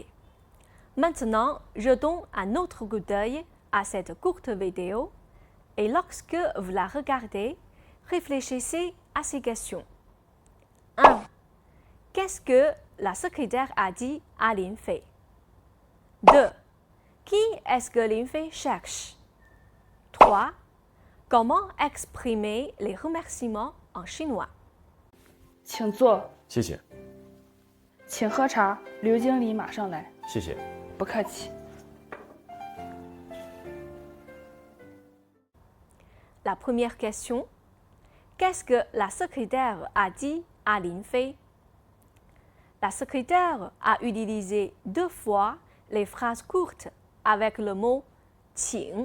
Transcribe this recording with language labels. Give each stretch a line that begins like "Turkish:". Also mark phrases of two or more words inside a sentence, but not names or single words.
French: Maintenant, jetons un autre coup d'œil à cette courte vidéo et lorsque vous la regardez, réfléchissez à ces questions. 1. Qu'est-ce que la secrétaire a dit à Lin Fei? 2. Qui est-ce que Lin Fei cherche? 3. Comment exprimer les remerciements en chinois?
Chinese: 请坐。谢谢，请喝茶，刘经理马上来。谢谢。不客气。
French: La première question. Qu'est-ce que la secrétaire a dit à Lin Fei? La secrétaire a utilisé 2 fois les phrases courtes avec le mot « 请».